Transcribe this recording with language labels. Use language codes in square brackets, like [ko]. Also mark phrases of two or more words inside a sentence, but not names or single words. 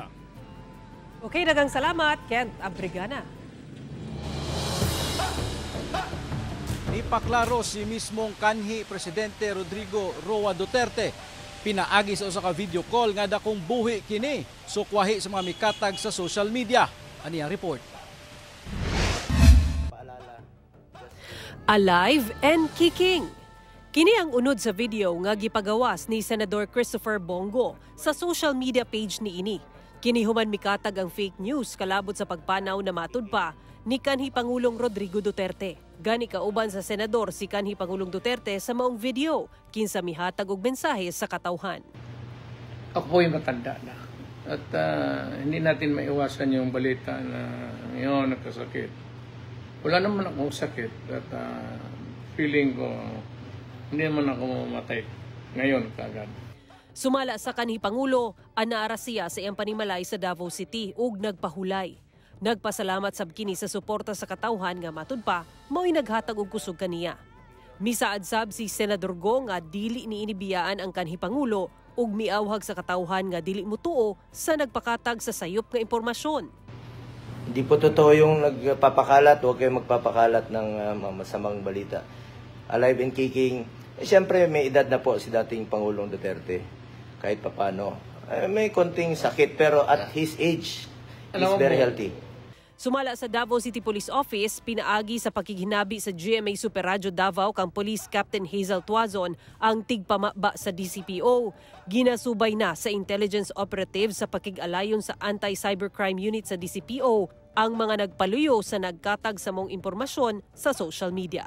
[ceb] Okay, daghang salamat, Kent Abrigana. Ipaklaro si mismong kanhi Presidente Rodrigo Roa Duterte. Pinaagi sa usa ka video call nga dakong buhi kini sukwahi sa mga mikatag sa [en] social media. [ceb] Ani ang report. [en] Alive and kicking. [ceb] Kini ang unod sa video nga gipagawas ni Senador Christopher Bongo sa [en] social media [ceb] page ni ini. Kini human mikatag ang [en] fake news [ceb] kalabot sa pagpanaw na matud pa ni kanhi Pangulong Rodrigo Duterte. Gani kauban sa senador si kanhi Pangulong Duterte sa maong video kinsa mihatag og mensahe sa katawhan. [tl] Ako po yung matanda na at hindi natin maiwasan yung balita na ngayon nagkasakit. Wala naman akong sakit at feeling ko hindi naman ako mamatay ngayon kagad. [ceb] Sumala sa kanhi Pangulo, anaara siya sa iyang panimalay sa Davao City ug nagpahulay. Nagpasalamat sab kini sa suporta sa katawhan nga matud pa mao'y naghatag og kusog kaniya. Misaad sab si Senador Go nga dili ni inibiyaan ang kanhi Pangulo ug miawhag sa katawhan nga dili mutuo sa nagpakatag sa sayop nga impormasyon. [tl] Hindi po totoo yung nagpapakalat, huwag kayong magpapakalat ng masamang balita. [en] Alive and kicking, [tl] siyempre may edad na po si dating Pangulong Duterte kahit papano. May konting sakit pero [en] at his age, he's very healthy. [ceb] Sumala sa Davao City Police Office, pinaagi sa pakiginabi sa GMA Super Radio Davao kang Police Captain Hazel Tuazon ang tigpamaba sa DCPO. Ginasubay na sa [en] intelligence operative [ceb] sa pakig-alayon sa Anti-Cybercrime Unit sa DCPO ang mga nagpaluyo sa nagkatag sa mong impormasyon sa [en] social media.